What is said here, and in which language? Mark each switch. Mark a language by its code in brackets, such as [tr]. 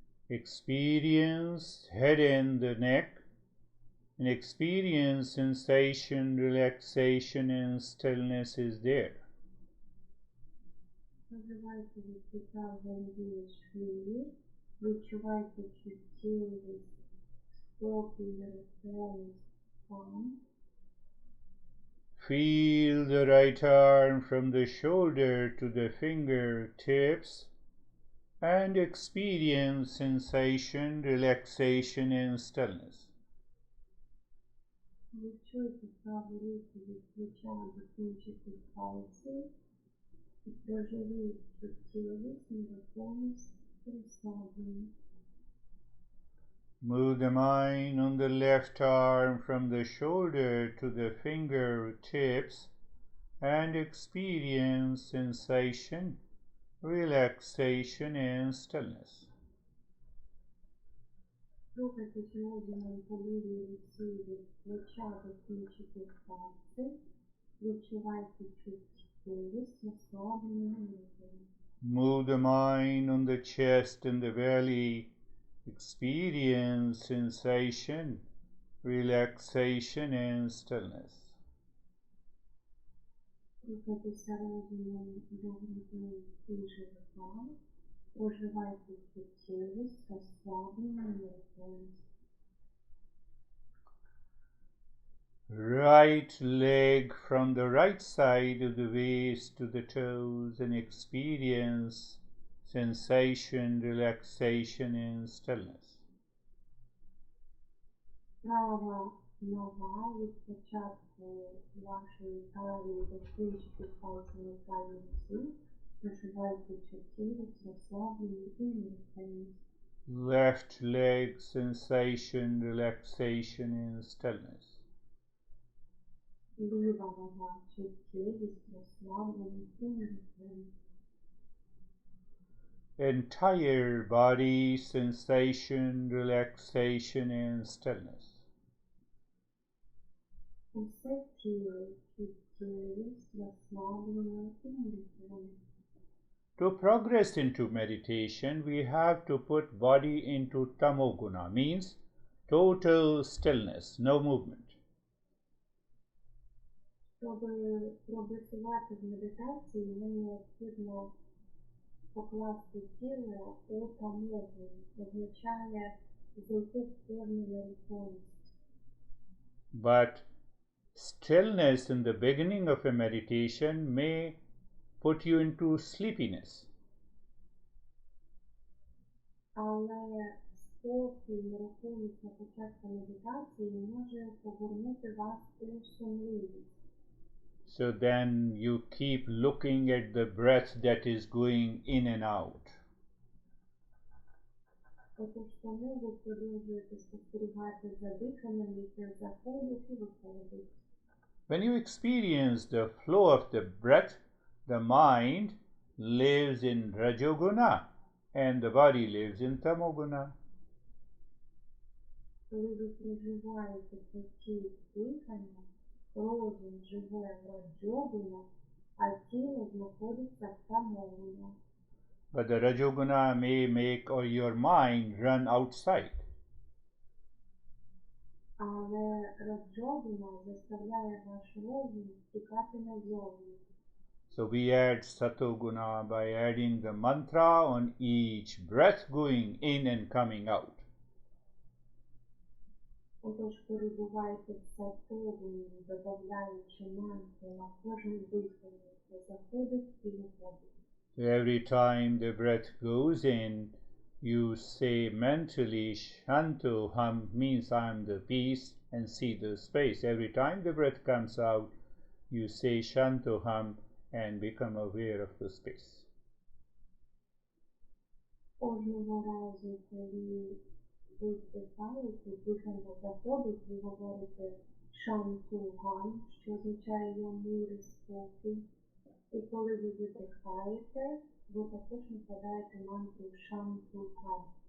[en] Experience head and the neck, and experience sensation, relaxation and stillness is there. [uk] Називайте відчуття взаємодії шиї, відчувайте чуттєвість, спокій, розслабленість, стан. [en] Feel the right arm from the shoulder to the fingertips. and experience sensation, relaxation, and stillness. [uk] Відчуйте праву руку від плеча до кінчиків пальців і проживіть чуттєвість, нерухомість, розслаблення. [en] Move the mind on the left arm from the shoulder to the fingertips and experience sensation, relaxation, and stillness. [uk] Рухайтесь одягом по лівій руці від плеча до кінчиків пальців. Відчувайте чуттєвість, розслаблення, нерухомість. [en] Move the mind on the chest and the belly. Experience sensation, relaxation, and stillness. [uk] Рухайтеся розумом до грудей і живота. Проживайте чуттєвість, розслаблення, нерухомість. [en] Right leg from the right side of the waist to the toes and experience sensation, relaxation, and stillness. [uk] Права нога від початку вашої талії до кінчиків пальців на правій руці. Проживайте чуттєвість, розслаблення і нерухомість. [en] Left leg sensation, relaxation, and stillness. [uk] Ліва нога чуттєвість, розслаблення і нерухомість. [en] Entire body sensation, relaxation, and stillness. [uk] Усе тіло чуттєвість, розслаблення і нерухомість. [en] To progress into meditation, we have to put body into tamoguna, means total stillness, no movement. [uk] Щоб прогресувати в медитації, нам необхідно покласти тіло у тамогу, означає зайти в повну нерухомість. [en] But stillness in the beginning of a meditation may put you into sleepiness. [uk] Але спокій, нерухомість на початку медитації може повернути вас у сонливість. [en] So then you keep looking at the breath that is going in and out. [uk] Отож тому ви продовжуєте спостерігати за диханням, яке заходить і виходить. [en] When you experience the flow of the breath, the mind lives in Rajoguna and the body lives in Tamoguna. [uk] Коли ви проживаєте потік дихання, розум живе в Раджогуна, а тіло знаходиться в Тамогуна. [en] But the Rajoguna may make your mind run outside. [uk] Але Раджогуна заставляє ваш розум тікати назовні. [en] So we add Satoguna by adding the mantra on each breath going in and coming out. [uk] Отож перебувайте в сатогуні, додаючи мантру на кожне дихання, що заходить і виходить. [en] So every time the breath goes in, you say mentally Shantoham, means I am the peace, and see the space. Every time the breath comes out, you say Shantoham and become aware of the space. [uk] Кожного разу, коли ви вдихаєте, дихання заходить, ви говорите Шантугам, що означає я мир і спокій. І коли ви видихаєте, ви також накладаєте мантру Шантугам.